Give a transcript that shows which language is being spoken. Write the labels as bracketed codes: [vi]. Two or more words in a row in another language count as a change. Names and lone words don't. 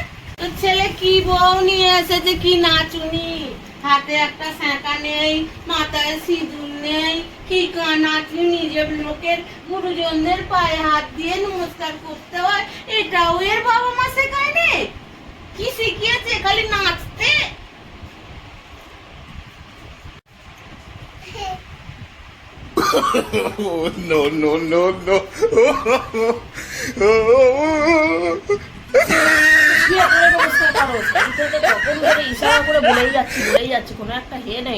[bn] তোর ছেলে কি বউ নিয়ে এসেছে, কি নাচুনি, হাতে একটা শাঁখা নেই, মাথায় সিঁদুর নেই, কি নাচুনি, নিজের লোকের গুরুজনদের পায়ে হাত দিয়ে নমস্কার করতে হয়, এটাও এর বাবা মা শেখায়নি? কি শিখিয়েছে? খালি নাচতে। [en] Oh, no, no, no, no. [bn] শুয়ে পড়ে নমস্কার করো, সেই থেকে কখন ধরে ইশারা করে বলেই যাচ্ছি, কোনো একটা হে নেই।